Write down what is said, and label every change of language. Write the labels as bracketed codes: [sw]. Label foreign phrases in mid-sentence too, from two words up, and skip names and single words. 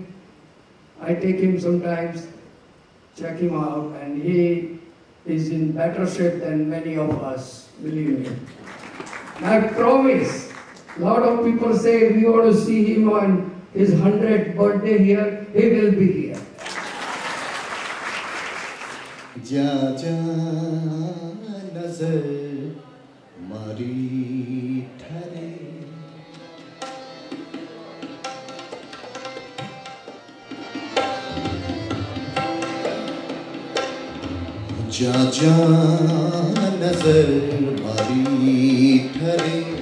[en] I take him sometimes, check him out, and he is in better shape than many of us, believe me. I promise, a lot of people say we want to see him on his 100th birthday here, he will be here. [hi] जा जा नजर मारी ठहरे जा जा नजर मारी ठहरे